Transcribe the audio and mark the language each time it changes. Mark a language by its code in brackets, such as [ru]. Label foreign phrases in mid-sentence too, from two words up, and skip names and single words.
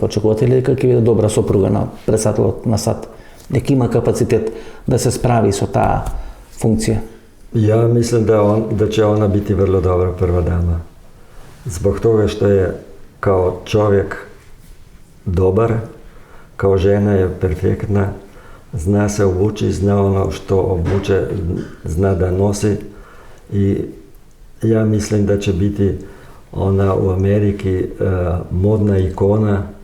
[mk] Очекувате ли дека ќе биде добра сопруга на председателот на САД? Дека има капацитет да се справи со таа функција? [sr] Ja mislim da će ona biti vrlo dobra prva dama. Zbog toga što je kao čovjek dobar, kao žena je perfektna, zna se obući, zna ono što obuče, zna da nosi i ja mislim da će biti ona u Ameriki modna ikona,